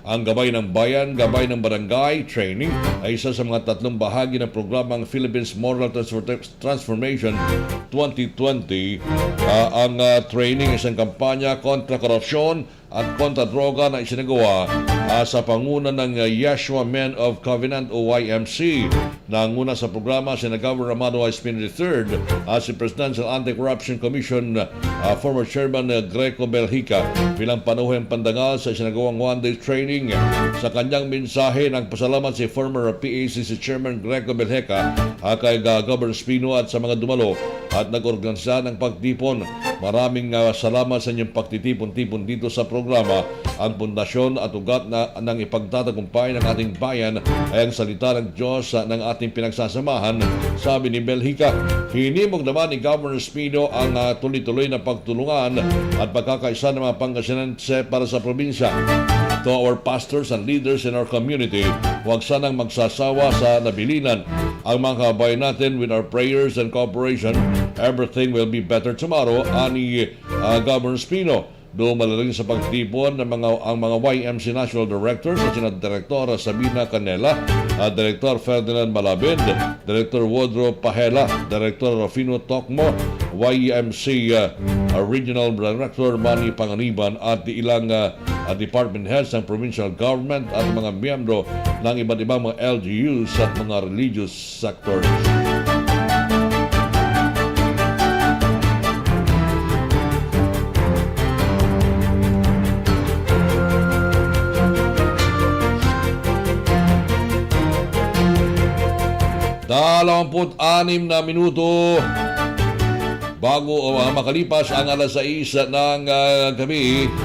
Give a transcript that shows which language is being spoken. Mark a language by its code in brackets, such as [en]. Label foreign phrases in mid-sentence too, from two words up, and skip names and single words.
[tl] Ang Gabay ng Bayan, Gabay ng Barangay Training ay isa sa mga 3 bahagi ng programang Philippines Moral Transformation 2020. Ang training ay isang kampanya kontra korupsyon at kontra droga na isinagawa sa panguna ng Yeshua Men of Covenant o YMC. Nanguna sa programa si Governor Amado Espino III, si Presidential Anti-Corruption Commission former Chairman Greco Belhica bilang panuhing pandangal sa isinagawang [en] one-day training. [tl] Sa kanyang mensahe, nagpasalamat si former PACC Chairman Greco Belhica kay Governor Espino at sa mga dumalo at nag-organisa ng pagtipon Maraming salamat sa inyong pagtitipon-tipon dito sa programa. Ang pundasyon at ugat ng ipagtatagumpay ng ating bayan ay ang salita ng Diyos ng ating pinagsasamahan, sabi ni Belhica. Hinimok naman ni Governor Espino ang tuloy-tuloy na pagtulungan at pagkakaisa ng mga Pangasinense para sa probinsya. [en] To our pastors and leaders in our community, [tl] huwag sanang magsasawa sa nabilinan ang mga kabayan natin [en] with our prayers and cooperation. Everything will be better tomorrow, [tl] ani Governor Espino. Dumalaring sa pagtipon ng ang mga YMC National Directors at sina Direktor Sabina Canela, Direktor Ferdinand Malabid, Direktor Wodro Pahela, Direktor Rufino Tokmo, YMC Regional Director Manny Panganiban at ilang [en] department heads [tl] ng [en] provincial government [tl] at mga miyembro ng iba't ibang mga LGUs at mga [en] religious sectors. [tl] Dalawamput-anim na minuto bago makalipas ang alas 6 ng gabi.